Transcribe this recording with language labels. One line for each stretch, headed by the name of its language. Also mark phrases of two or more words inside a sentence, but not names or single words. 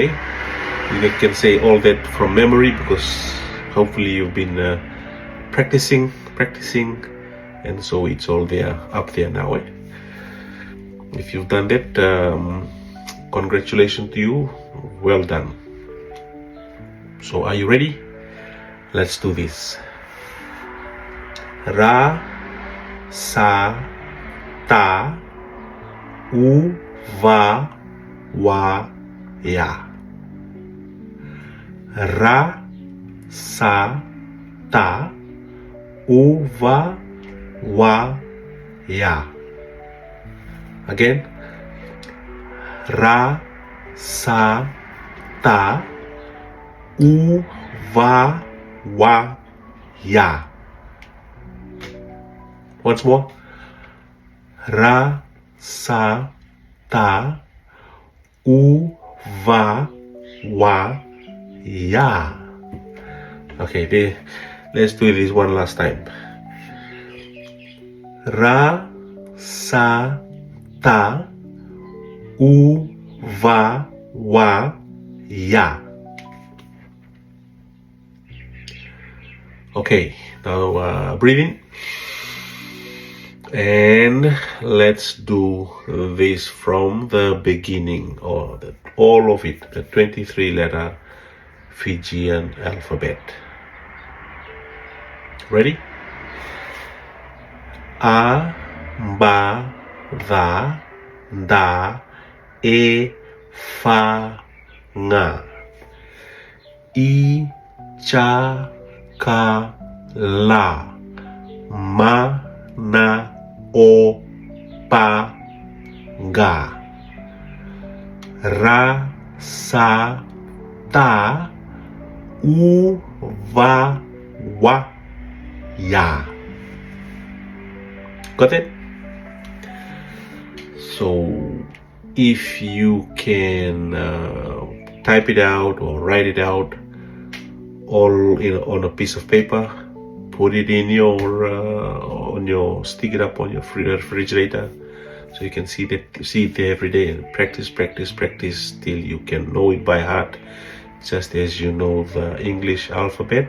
English: You can say all that from memory because hopefully you've been practicing, and so it's all there, up there now. If you've done that, congratulations to you, well done. So are you ready? Let's do this.
Fijian: Ra, sa, ta, u, va, wa, ya. Ra, sa, ta, u, va, wa, ya. Again. Ra, sa, ta, u, va, wa, ya.
English: Once more.
Fijian: Ra, sa, ta, u, va, wa, ya.
English: Okay, let's do this one last time.
Fijian: Ra, sa, ta, u, va, wa, ya.
English: Okay, now breathe in, and let's do this from the beginning, or all of it, the 23-letter Fijian alphabet. Ready? A,
Fijian: ba, da, da, e, fa, nga. I, cha, ka, la, ma, na, o, pa, ga. Ra, sa, ta, u, va, wa, ya.
English: Got it? So if you can type it out or write it out all on a piece of paper, put it in your stick it up on your refrigerator so you can see it there every day, and practice till you can know it by heart, just as you know the English alphabet.